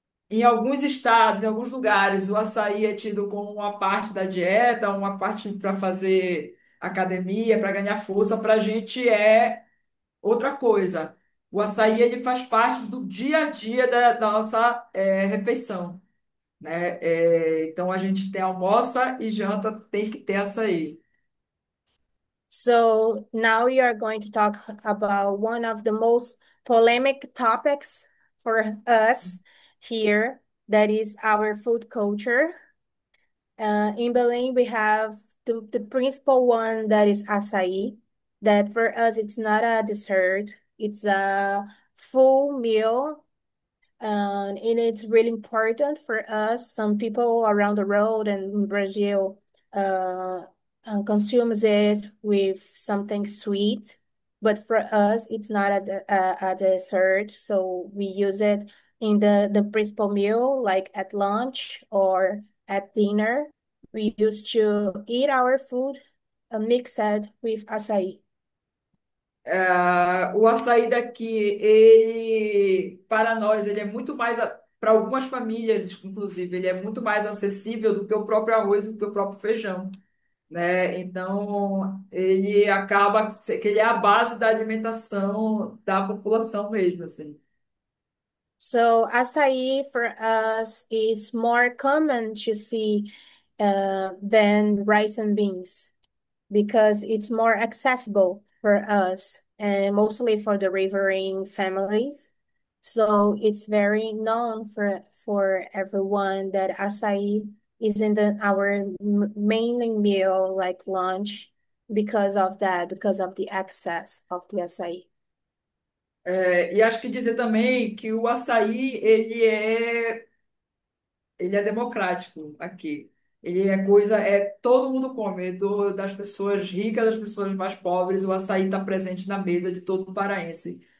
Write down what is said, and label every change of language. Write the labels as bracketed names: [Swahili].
[Portuguese] Em alguns estados, em alguns lugares, o açaí é tido como uma parte da dieta, uma parte para fazer academia, para ganhar força. Para a gente é outra coisa. O açaí ele faz parte do dia a dia da nossa refeição, né? Então a gente tem almoça e janta, tem que ter açaí. [English] So now we are going to talk about one of the most polemic topics for us here, that is our food culture. In Belém, we have the principal one, that is açaí, that for us it's not a dessert, it's a full meal, and it's really important for us. Some people around the world and in Brazil uh, consumes it with something sweet, but for us it's not a dessert. So we use it in the principal meal, like at lunch or at dinner. We used to eat our food mixed with açaí. [Portuguese] O açaí daqui, ele, para nós, ele é muito mais, para algumas famílias, inclusive, ele é muito mais acessível do que o próprio arroz, do que o próprio feijão, né? Então, ele acaba que ele é a base da alimentação da população mesmo, assim. [English] So açaí for us is more common to see than rice and beans because it's more accessible for us and mostly for the riverine families. So it's very known for everyone that açaí is in our mainly meal like lunch because of that, because of the access of the açaí. [Portuguese] E acho que dizer também que o açaí, ele é democrático aqui. Ele é coisa, todo mundo come, das pessoas ricas, das pessoas mais pobres, o açaí está presente na mesa de todo paraense.